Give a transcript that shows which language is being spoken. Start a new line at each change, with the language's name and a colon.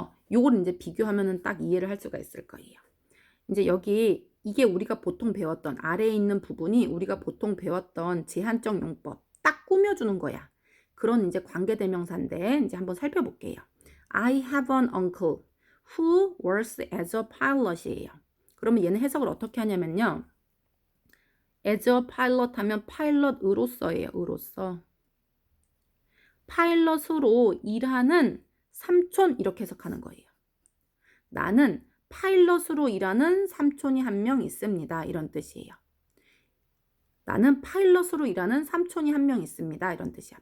Korean: 요걸 이제 비교하면은 딱 이해를 할 수가 있을 거예요. 이제 여기 이게 우리가 보통 배웠던 아래에 있는 부분이 우리가 보통 배웠던 제한적 용법 딱 꾸며주는 거야. 그런 이제 관계대명사인데 이제 한번 살펴볼게요.
English: I have an uncle who works as a pilot이에요.
Korean: 그러면 얘는 해석을 어떻게 하냐면요.
English: as a pilot
Korean: 하면 파일럿으로서예요. 으로서. 파일럿으로 일하는 삼촌 이렇게 해석하는 거예요. 나는 파일럿으로 일하는 삼촌이 한 명 있습니다. 이런 뜻이에요. 나는 파일럿으로 일하는 삼촌이 한 명 있습니다. 이런 뜻이야.